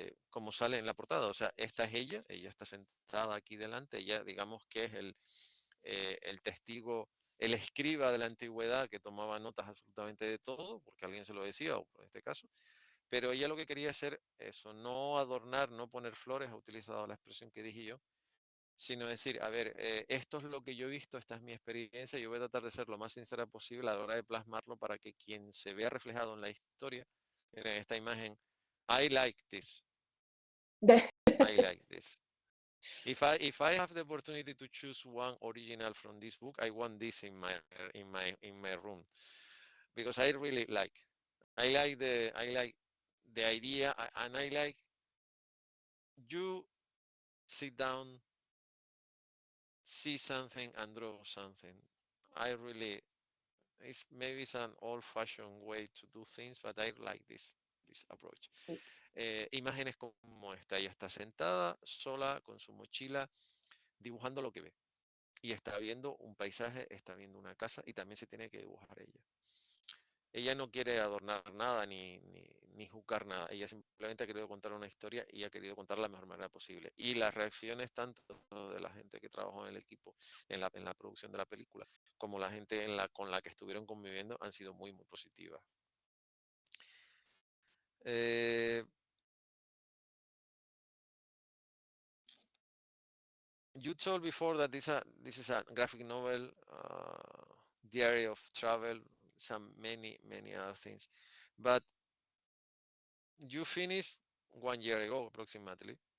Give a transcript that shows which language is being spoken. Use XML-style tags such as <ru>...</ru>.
<es>como sale en la portada, o sea, esta es ella está sentada aquí delante, ella digamos que es el testigo, el escriba de la antigüedad que tomaba notas absolutamente de todo, porque alguien se lo decía, o en este caso, pero ella lo que quería hacer eso, no adornar, no poner flores, ha utilizado la expresión que dije yo, sino decir, a ver, esto es lo que yo he visto, esta es mi experiencia, yo voy a tratar de ser lo más sincera posible a la hora de plasmarlo para que quien se vea reflejado en la historia, en esta imagen,</es> <en>I like this, I like this. If I have the opportunity to choose one original from this book, I want this in my room because I really I like the idea and I like you sit down, see something and draw something. I really it's an old-fashioned way to do things, but I like this approach.</en> <es>Imágenes como esta, ella está sentada sola con su mochila dibujando lo que ve. Y está viendo un paisaje, está viendo una casa y también se tiene que dibujar ella. Ella no quiere adornar nada ni juzgar nada. Ella simplemente ha querido contar una historia y ha querido contarla de la mejor manera posible. Y las reacciones tanto de la gente que trabajó en el equipo, en la producción de la película, como la gente con la que estuvieron conviviendo han sido muy, muy positivas.</es> <en>Eh, you told before that this is a graphic novel, diary of travel, some many other things, but you finished 1 year ago approximately.</en>